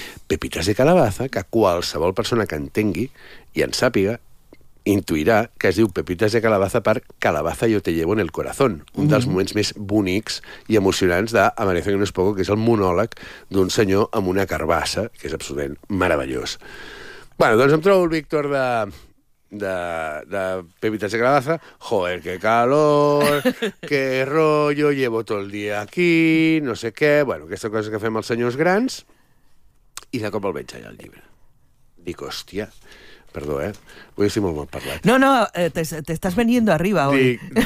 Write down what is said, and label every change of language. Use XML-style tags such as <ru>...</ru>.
<ca>Pepitas de Calabaza, que qualsevol persona que entengui i en sàpiga, intuirà que es diu Pepitas de Calabaza per Calabaza yo te llevo en el corazón, un dels moments més bonics i emocionants d'Amanece que no es poco, que és el monòleg d'un senyor amb una carbassa, que és absolutament meravellós. Bueno, doncs em trobo el Víctor de Pepitas de Calabaza.</ca> <es>Joder, qué calor, qué rollo, llevo todo el día aquí,</es> <ca>no sé què. Bueno, aquesta cosa que fem els senyors grans. I de cop el veig allà al llibre. Dic, hòstia... Perdó,</ca> <es>Hoy estoy muy mal parlado. No, te estás veniendo arriba hoy.</es>